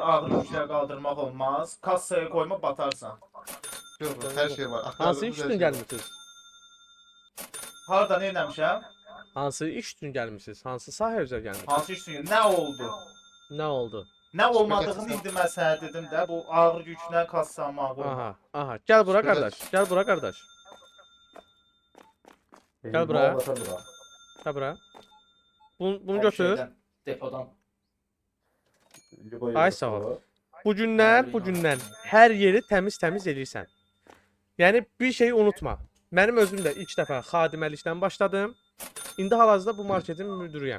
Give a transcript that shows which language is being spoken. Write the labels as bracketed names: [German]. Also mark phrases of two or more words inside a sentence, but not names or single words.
[Azerbaijani] Ağır yüklər qaldırmaq olmaz. Kassaya qoyma batarsan. Yox, hər şey var. Hansı Axtardığımız iş hər üçün şey var. gəlmisiniz? Harda nə eləmişəm? Hansı iş üçün gəlmisiniz? Hansı sahə üzrə gəlmisiniz? Hansı iş üçün? Nə oldu? Nə oldu? Nə olmadığını Şirkət- indi mən sənə dedim də. Bu ağır yüklə kassama qoyma. Aha, [Turkish] aha. Gel bura Şöyle- kardeş. Gel bura kardeş. Gel buraya. Gel bura. Bunu [Azerbaijani] hər götür. şeydən, Depodan. Ay sağ ol. Bugündən hər yeri təmiz eləyirsən. Yəni bir şeyi unutma. Mənim özüm də ilk dəfə xadiməlikdən başladım. İndi hal-hazırda bu marketin müdürüyəm.